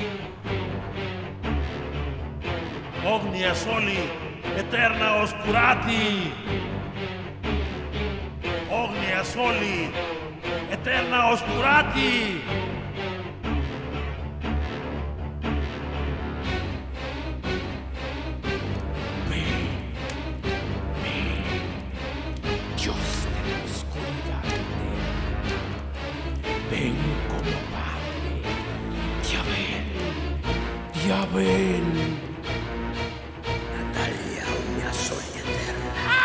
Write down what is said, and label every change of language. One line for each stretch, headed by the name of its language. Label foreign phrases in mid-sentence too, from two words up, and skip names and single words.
Latin: Omnia soli, eterna oscurati. Omnia soli, eterna oscurati.
Spanish: Dios de la oscuridad eterna, ven como Padre. Diabel. Natalia,
Latin: Omnia soli eterna.